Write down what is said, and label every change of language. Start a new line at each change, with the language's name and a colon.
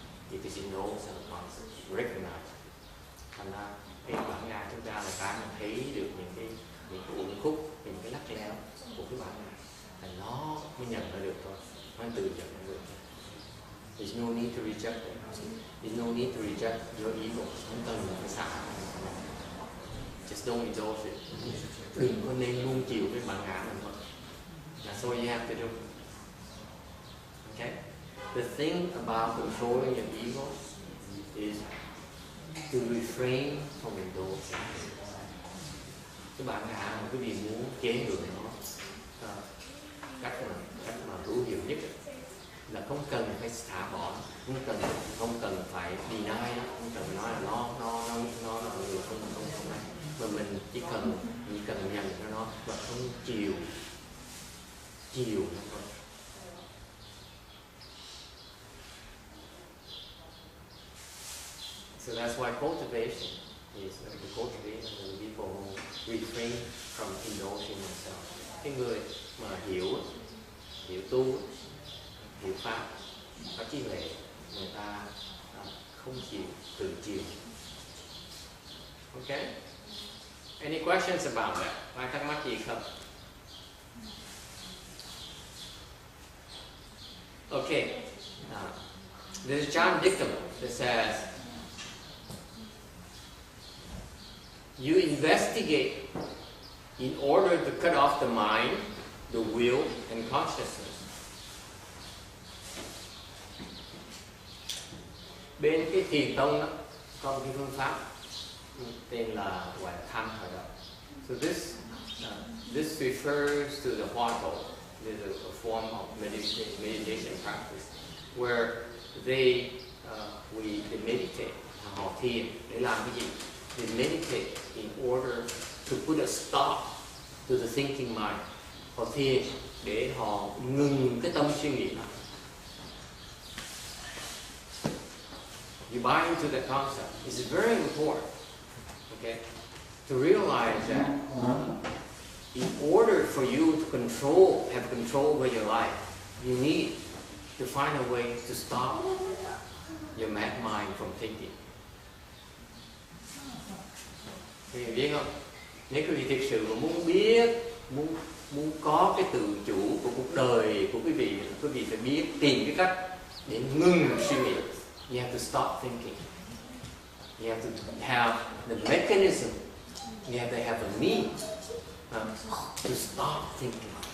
English: Because it knows and recognize.
Vietnamese: Thành ra cái bản ngã chúng ta là cái mình thấy được những cái uẩn khúc, những cái lắc léo của cái bản ngã, là nó mới nhận ra được thôi, nó tự nhận ra được.
English: There's no need to reject it. There's no need to reject your ego.
Vietnamese: Không cần phải xả.
English: Just don't indulge it.
Vietnamese: Đừng có nên nuông chiều cái bản ngã mình thôi.
English: That's all you have to do. Okay? The thing about controlling your ego is to refrain from indulging.
Vietnamese: Cái bản ngã mà quý vị muốn chế ngự nó, cách mà hữu hiệu nhất là không cần phải thả bỏ, không cần phải deny nó, không cần nói là nó là người không này, mà mình chỉ cần nhận cho nó và không chiều nó thôi.
English: So that's why cultivation is the cultivation of the people who refrain from indulging themselves.
Vietnamese: Cái người mà hiểu tu, hiểu pháp, có trí huệ, người ta không chịu tự chiều.
English: Okay? Any questions about that?
Vietnamese: Ai thắc mắc gì không?
English: Okay. There's a John dictum that says, you investigate in order to cut off the mind, the will, and consciousness.
Vietnamese: Bên cái thiền tông đó, có một cái phương pháp tên là gọi là tham khởi động.
English: So this refers to the Hoa Tổ. There's a form of meditation practice where they meditate.
Vietnamese: Họ thiền để làm cái gì?
English: They meditate in order to put a stop to the thinking mind.
Vietnamese: Họ thiền để họ ngừng cái tâm suy nghĩ đó.
English: You buy into that concept. It's very important, okay, to realize that in order for you to have control over your life, you need to find a way to stop your mad mind from thinking.
Vietnamese: Quý vị biết không? Nếu quý vị thực sự mà muốn biết, muốn có cái tự chủ của cuộc đời của quý vị phải biết tìm cái cách để ngừng suy nghĩ.
English: You have to stop thinking. You have to have the mechanism. You have to have a means to stop thinking.